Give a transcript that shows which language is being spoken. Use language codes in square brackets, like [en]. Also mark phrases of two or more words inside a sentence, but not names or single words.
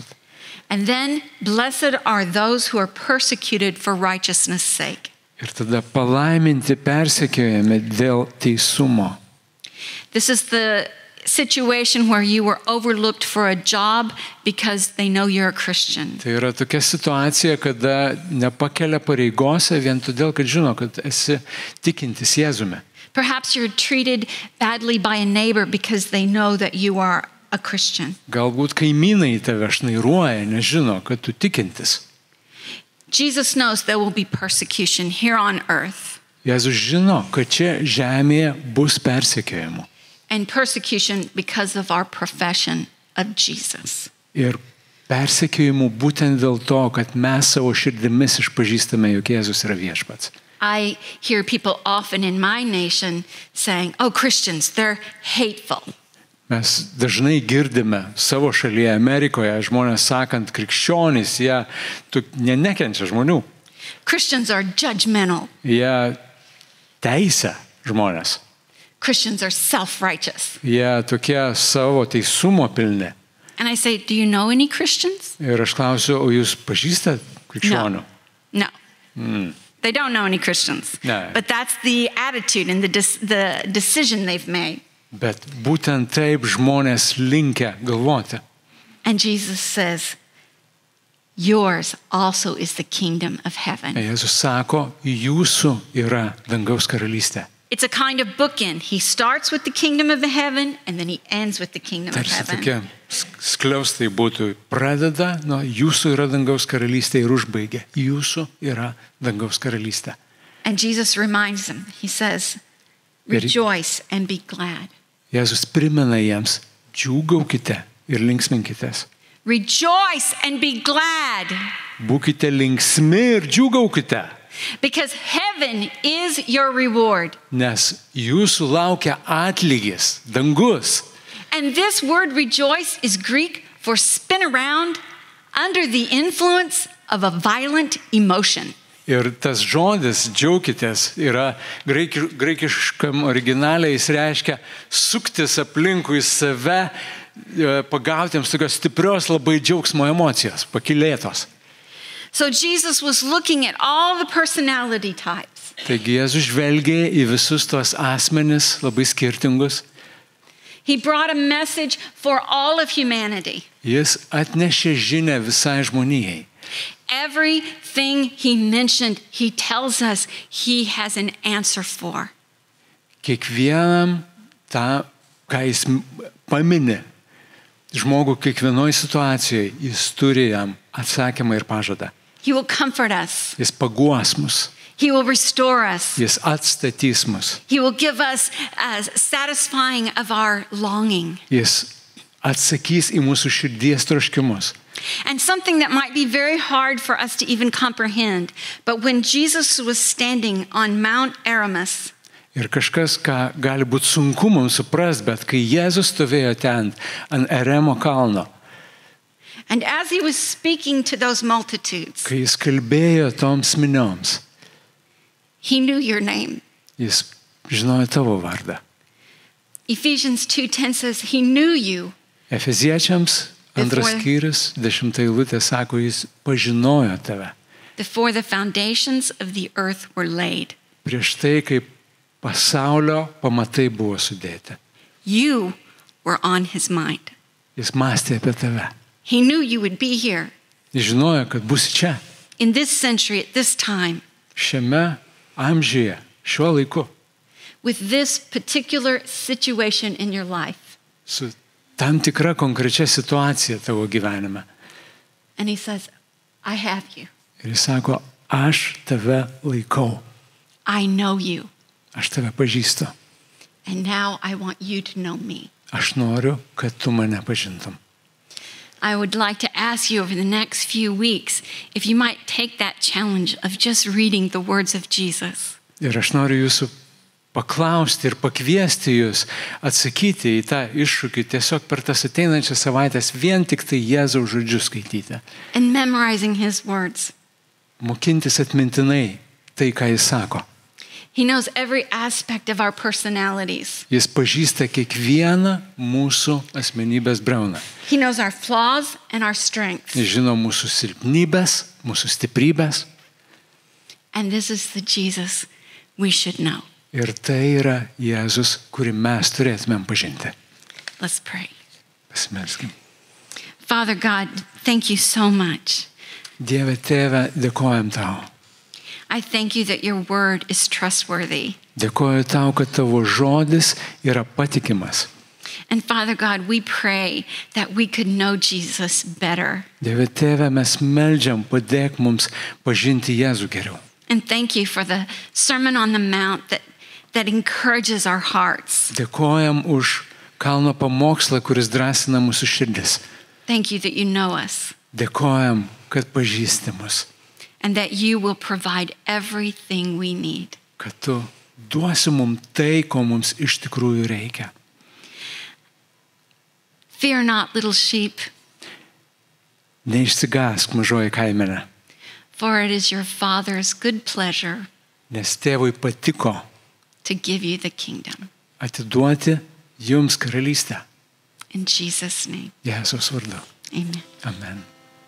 [en] And then, blessed are those who are persecuted for righteousness' sake. [lt] Ir tada palaiminti persekiojami dėl teisumo. [en] This is the situation where you were overlooked for a job because they know you're a Christian. [lt] Tai yra tokia situacija, kada nepakelia pareigose vien todėl, kad žino, kad esi tikintis Jėzumi. [en] Perhaps you're treated badly by a neighbor because they know that you are a Christian. [lt] Galbūt kaimynai tave šnairuoja, nežino, kad tu tikintis. [en] Jesus knows there will be persecution here on earth. [lt] Jėzus žino, kad čia žemėje bus persekiojimų. [en] And persecution because of our profession of Jesus. [lt] Ir persekiojimų būtent dėl to, kad mes savo širdimis išpažįstame, jog Jėzus yra viešpats. [en] I hear people often in my nation saying, oh, Christians, they're hateful. [lt] Mes dažnai girdime savo šalyje, Amerikoje, žmonės sakant, krikščionys, jie nekenčia žmonių. [en] Christians are judgmental. [lt] Jie teisia žmonės. [en] Christians are self-righteous. [lt] Jie tokie savo teisumo pilni. [en] And I say, do you know any Christians? [lt] Ir aš klausiu, o jūs pažįstat krikščionių? [en] No. They don't know any Christians. No. But that's the attitude and the decision they've made. [lt] Bet būtent taip žmonės linkę galvoti. [en] And Jesus says, yours also is the kingdom of heaven. [lt] Jėzus sako, jūsų yra dangaus karalystė. [en] It's a kind of bookend. He starts with the kingdom of the heaven and then he ends with the kingdom of [lt] Tarsi [en] heaven. [lt] tokie skliaustai būtų. Pradeda nuo jūsų yra dangaus karalystė ir užbaigia. Jūsų yra dangaus karalystė. [en] And Jesus reminds them, he says, rejoice and be glad. [lt] Jėzus primena jiems, džiūgaukite ir linksminkitės. [en] Rejoice and be glad. [lt] Būkite linksmi ir džiūgaukite. [en] Because heaven is your reward. [lt] Nes jūsų laukia atlygis, dangus. [en] And this word rejoice is Greek for spin around under the influence of a violent emotion. [lt] Ir tas žodis džiaukitės yra graikiškam originaliai, jis reiškia suktis aplinkui save, pagauti jiems tokios stiprios labai džiaugsmo emocijos, pakilėtos. [en] So Jesus was looking at all the personality types. [lt] Taigi Jėzus žvelgė į visus tos asmenis labai skirtingus. [en] He brought a message for all of humanity. [lt] Jis atnešė žinią visai žmonijai. [en] everything he mentioned, he tells us he has an answer for. [lt] Kiekvienam tą, ką jis paminė, žmogų kiekvienoje situacijoje, jis turi jam atsakymą ir pažadą. [en] He will comfort us. [lt] Jis paguos mus, [en] He will restore us. [lt] jis atstatys mus, [en] He will give us satisfying of our longing. [lt] jis atsakys į mūsų širdies troškimus. [en] And something that might be very hard for us to even comprehend, but when Jesus was standing on Mount Aramis, [lt] Ir kažkas, ką gali būti sunku mums suprast, bet kai Jėzus stovėjo ten ant Eremo kalno, [en] and as he was speaking to those multitudes, [lt] kai jis kalbėjo toms minioms, [en] he knew your name. [lt] jis žinojo tavo vardą. [en] Ephesians 2:10 says he knew you. [lt] Efeziečiams antras [en] Before- [lt] skyrius, 10 eilutė sako, jis pažinojo tave. [en] Before the foundations of the earth were laid. [lt] Prieš tai, kai pasaulio pamatai buvo sudėti. [en] You were on his mind. [lt] Jis mąstė apie tave. [en] He knew you would be here [lt] Jis žinojo, kad būsi čia, [en] in this century at this time [lt] šiame amžiuje, šiuo laiku, [en] with this particular situation in your life. [lt] su tam tikra konkrečia situacija tavo gyvenime. [en] And he says, I have you. [lt] Ir jis sako, aš tave laikau, [en] I know you. [lt] aš tave pažįstu, [en] And now I want you to know me. [lt] aš noriu, kad tu mane pažintum. [en] I would like to ask you over the next few weeks if you might take that challenge of just reading the words of Jesus. [lt] Ir aš noriu jūsų paklausti ir pakviesti jūs atsakyti į tą iššūkį tiesiog per tas ateinančias savaitės vien tik tai Jėzaus žodžius skaityti. [en] And memorizing his words. [lt] Mokintis atmintinai tai, ką jis sako. [en] He knows every aspect of our personalities. [lt] Jis pažįsta kiekvieną mūsų asmenybės briauną. [en] He knows our flaws and our strengths. [lt] Jis žino mūsų silpnybės, mūsų stiprybės. [en] And this is the Jesus we should know. [lt] Ir tai yra Jėzus, kurį mes turėtumėm pažinti. [en] Let's pray. [lt] Pasimelskim. [en] Father God, thank you so much. [lt] Dieve Tėve, dėkojam tau. [en] I thank you that your word is trustworthy. [lt] Dėkoju tau, kad tavo žodis yra patikimas. [en] And Father God, we pray that we could know Jesus better. [lt] Dieve Tėve, mes meldžiam, padėk mums pažinti Jėzų geriau. [en] And thank you for the Sermon on the Mount that encourages our hearts. [lt] Dėkojam už kalno pamokslą, kuris drąsina mūsų širdis. [en] Thank you that you know us [lt] Dėkojam, kad pažįsti mus, [en] and that you will provide everything we need. [lt] kad tu duosi mums tai, ko mums iš tikrųjų reikia. [en] Fear not, little sheep, [lt] Neišsigąsk, mažoji kaimenė, [en] for it is your Father's good pleasure [lt] nes tėvui patiko [en] to give you the kingdom. [lt] atiduoti jums karalystę. [en] In Jesus' name, [lt] Jėzaus vardu. [en] amen. [lt] Amen.